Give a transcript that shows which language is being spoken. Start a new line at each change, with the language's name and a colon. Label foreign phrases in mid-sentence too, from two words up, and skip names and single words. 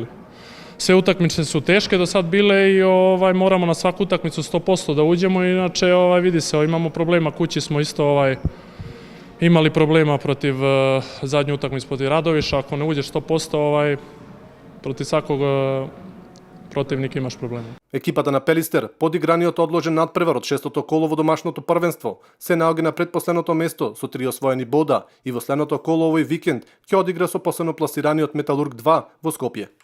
Serbian: Sve utakmice su teške do sad bile i moramo na svaku utakmicu 100% da uđemo, inače vidi se, imamo problema, kući smo isto imali problema protiv zadnje utakmice protiv Radoviša, ako ne uđeš 100%, protiv svakog protivnik imaš problema.
Macedonian: Екипата на Пелистер, подиграниот одложен надпревар од шестото коло во домашното првенство, се наоѓа на предпоследното место со 3 освоени бода и во следното коло овој викенд ќе одигра со последно пласираниот Металург 2 во Скопје.